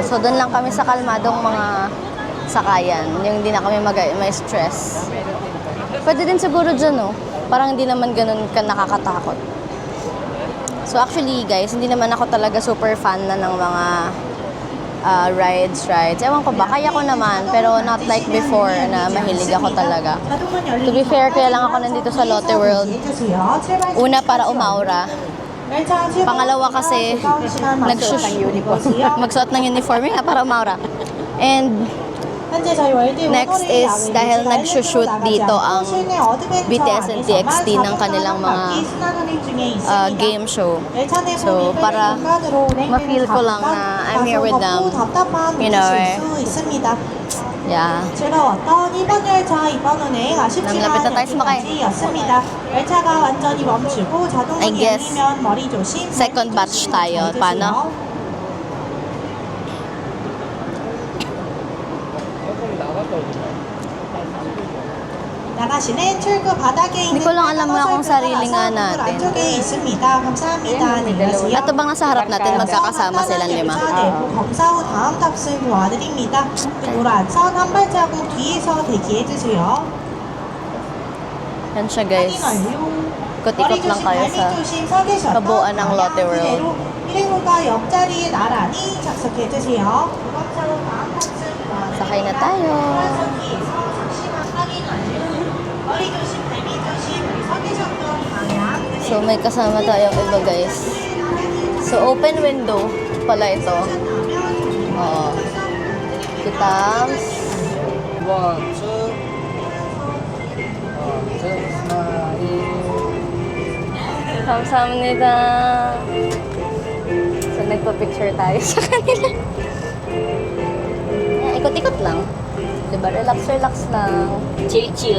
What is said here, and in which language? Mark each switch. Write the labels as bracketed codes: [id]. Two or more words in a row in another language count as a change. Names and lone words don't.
[tl] So, doon lang kami sa kalmadong mga sakayan. Yung hindi na kami may stress. Pwede din siguro dyan, no? Parang hindi naman ganun ka nakakatakot. [en] So, actually, guys, [tl] hindi naman ako talaga [en] super fan [tl] na ng mga rides. Ewan ko ba, kaya ko naman, pero [en] not like before [tl] na mahilig ako talaga. [en] To be fair, [tl] kaya lang ako nandito sa Lotte World. Una, para umaura. Pangalawa kasi, magsuot ng uniform nga para umaura. And next is dahil nagsushoot dito ang BTS and TXT ng kanilang mga [en] game show. [tl] So, para ma-feel ko lang na [en] I'm here with them. You know, yeah. [tl] 남lapit na tayo sumakay. [en] I guess, second batch [tl] tayo. Paano? [ko] 나가시는 출구 바닥에 있는 [tl] Hindi ko lang alam nga kung sarili nga natin. [ko] 안쪽에 있습니다. 감사합니다. 안녕하세요. [tl] Ito bang nasa harap natin magkakasama silang lima? [ko] 검사 후 다음 탑승 도와드립니다. 노란선 한 발자국 뒤에서 대기해주세요. [tl] Yan siya, guys. Ikot-ikot lang tayo sa kabuuan ng Lotte World. [ko] 일행호가 옆자리에 나란히 착석해주세요. 검사 후 다음 탑승 도와드립니다. [tl] Sakay na tayo. [ko] 좌석에서 잠시만 확인 완료. 머리 조심, 발밑 조심, 서 계셨던 방향. [tl] So, may kasama tayong iba, guys. So, [en] open window [tl] pala ito. Oo. Kitams. [en] One, two. Smile. [ko] Kamsahamnida. [tl] So, nagpa-picture tayo sa kanila. Yeah, ikot-ikot lang. Diba? Relax lang. Chill.